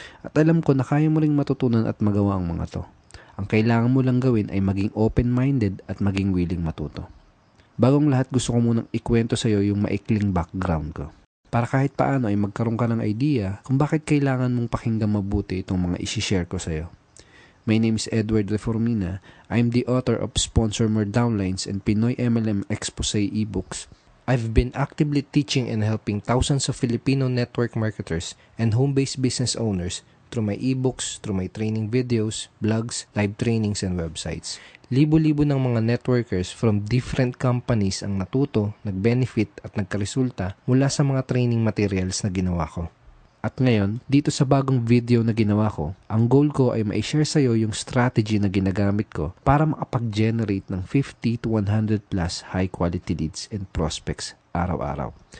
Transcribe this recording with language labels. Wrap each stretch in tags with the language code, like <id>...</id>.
<tl>At alam ko na kaya mo rin matutunan at magawa ang mga to. Ang kailangan mo lang gawin ay maging open-minded at maging willing matuto. Bagong lahat, gusto ko munang ikwento sa iyo yung maikling background ko. Para kahit paano ay magkaroon ka ng idea kung bakit kailangan mong pakinggan mabuti itong mga isi-share ko sa iyo.</tl> <en>My name is Edward Reformina. I'm the author of Sponsor More Downlines and Pinoy MLM Exposé ebooks. I've been actively teaching and helping thousands of Filipino network marketers and home-based business owners through my ebooks, through my training videos, blogs, live trainings, and websites.</en> <tl>Libo-libo ng mga networkers from different companies ang natuto, nag-benefit at nagkaresulta mula sa mga training materials na ginawa ko. At ngayon, dito sa bagong video na ginawa ko, ang goal ko ay ma-share sa'yo yung strategy na ginagamit ko para makapag-generate ng 50 to 100 plus</tl> <en>high-quality leads and prospects</en> <tl>araw-araw.</tl>